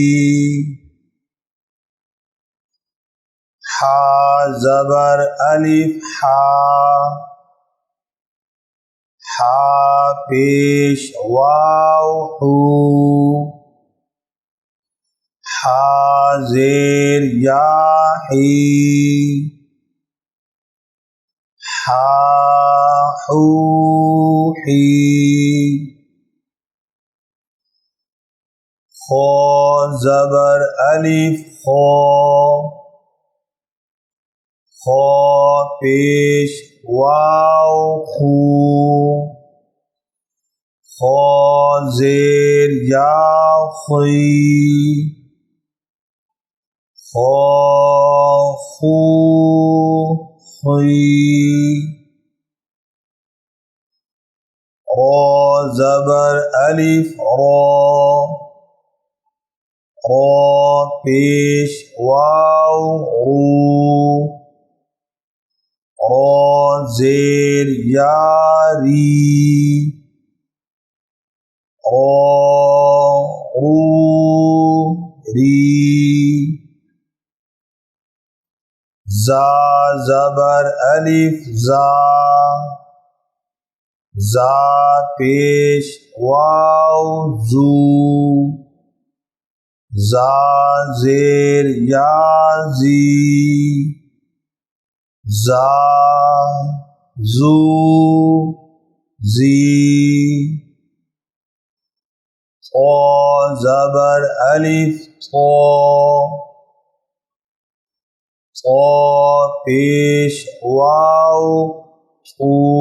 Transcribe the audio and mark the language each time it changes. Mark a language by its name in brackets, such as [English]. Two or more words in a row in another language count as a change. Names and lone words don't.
[Urdu] حا زبر الف حا، حا پیش واو حو، حا زیر یا حی، حا حو حی۔ خو زبر الف خو، خو پیش واو خو، خو زیر یا خی، خو خو خی۔ رو زبر الف رو، رو پیش واو رو، رو زیر یا ری، رو ری۔ زا زبر الف زا، زا پیش واو زو، زا زیر یا زی، زا زو زی، طا زبر الف طا، طا پیش واو طو۔